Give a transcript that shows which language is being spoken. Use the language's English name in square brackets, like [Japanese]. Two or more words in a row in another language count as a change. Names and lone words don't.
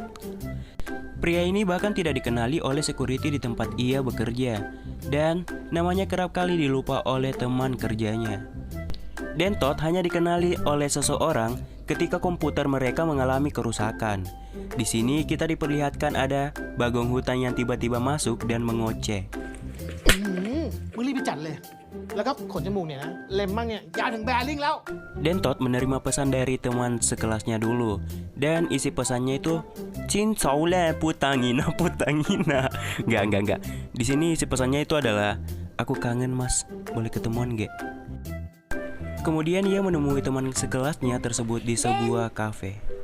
[Indonesian] Pria ini bahkan tidak dikenali oleh security di tempat ia bekerja, dan namanya kerap kali dilupa oleh teman kerjanya. Dentot hanya dikenali oleh seseorang ketika komputer mereka mengalami kerusakan. Di sini kita diperlihatkan ada bagong hutan yang tiba-tiba masuk dan mengoceh. [Thai] มึงรีบไปจัดเลยแล้วก็ขนจมูกเนี่ยนะเล็มมั่งเนี่ยยาวถึงแบริ่งแล้ว [Indonesian] Dentot menerima pesan dari teman sekelasnya dulu, dan isi pesannya itu Cin Saule [Filipino] putangina putangina. [Indonesian] Enggak. Di sini isi pesannya itu adalah aku kangen mas, boleh ketemuan gak? Kemudian ia menemui teman sekelasnya tersebut di sebuah kafe.